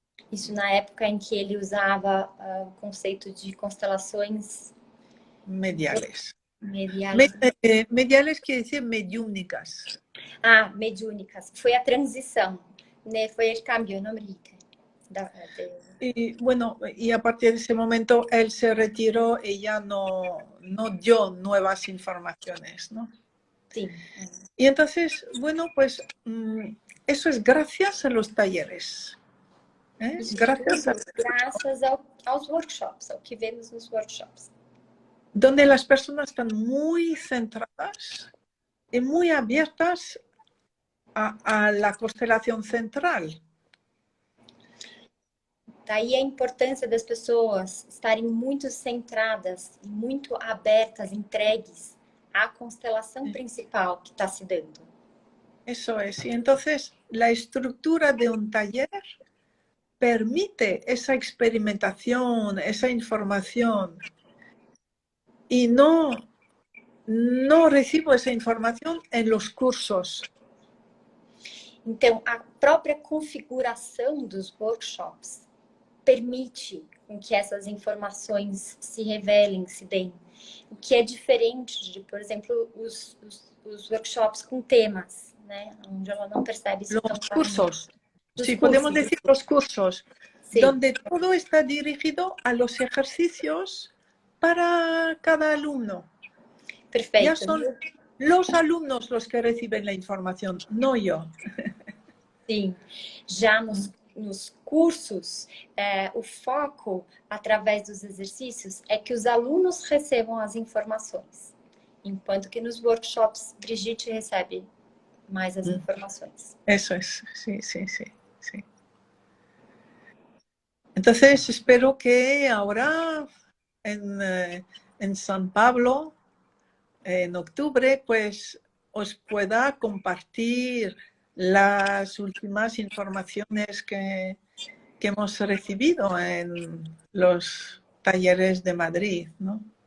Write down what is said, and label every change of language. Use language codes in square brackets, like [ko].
[pt] Isso na época em que ele usava o conceito de constelações [es] mediales. Mediales quiere decir mediúnicas. [pt] Mediúnicas. Foi a transição, né? Foi [es] el cambio, ¿no, Brigitte? Y bueno, y a partir de ese momento él se retiró y ya no dio nuevas informaciones, ¿no? Sí. Y entonces, bueno, pues eso es gracias a los talleres. ¿Eh? [pt] Graças, aos workshops, ao que vemos nos workshops. [es] donde las personas están muy centradas y muy abiertas a la constelación central. [pt] Daí a importância das pessoas estarem muito centradas e muito abertas, entregues à constelação principal que está se dando. [es] Eso es. Y entonces la estructura de un taller permite esa experimentación, esa información. Y no recibo esa información en los cursos. [pt] Então, a própria configuração dos workshops permite com que essas informações se revelem, se deem. O que é diferente de, por exemplo, os workshops com temas, né? Onde ela não percebe isso tão [es] Los cursos, sí, podemos decir los cursos, sí, donde todo está dirigido a los ejercicios para cada alumno. [pt] perfeito. [es] Ya son los alumnos los que reciben la información, no yo. [pt] Sim, já nos cursos, o foco, através dos exercícios, é que os alunos recebam as informações. Enquanto que nos workshops, Brigitte recebe mais as informações. [es] Eso es, sí, sí, sí, sí. Entonces, espero que ahora en San Pablo, en octubre, pues os pueda compartir las últimas informaciones que hemos recibido en los talleres de Madrid, ¿no?